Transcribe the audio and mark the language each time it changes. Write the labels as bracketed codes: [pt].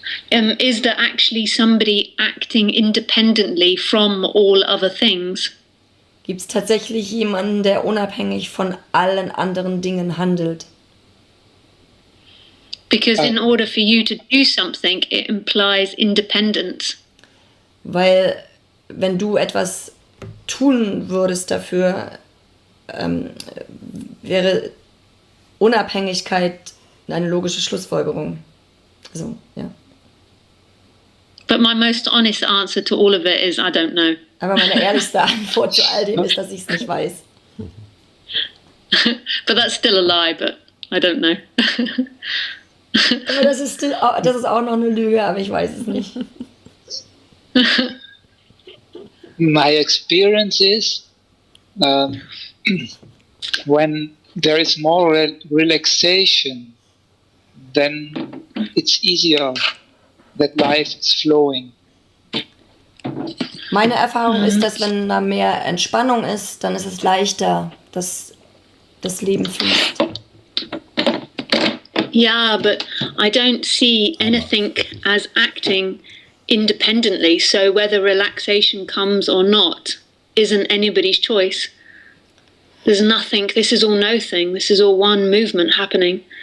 [en] Is there actually somebody acting independently from all other things? [de] Gibt es tatsächlich jemanden, der unabhängig von allen anderen Dingen handelt? [en] Because in order for you to do something, it implies independence. [de] Weil wenn du etwas tun würdest dafür, wäre Unabhängigkeit eine logische Schlussfolgerung. Also, ja. [en] But my most honest answer to all of it is I don't know. [de] Aber meine ehrlichste Antwort zu all dem ist, dass ich es nicht weiß. [en] But that's still a lie, but I don't know. [de] Aber das ist auch noch eine Lüge, aber ich weiß es nicht. [en] My experience is when there is more relaxation, then it's easier that life is flowing. [de] Meine Erfahrung ist, dass wenn da mehr Entspannung ist, dann ist es leichter, dass das Leben fließt. [en] Yeah, but I don't see anything as acting independently, so whether relaxation comes or not isn't anybody's choice. There's nothing, this is all nothing, this is all one movement happening.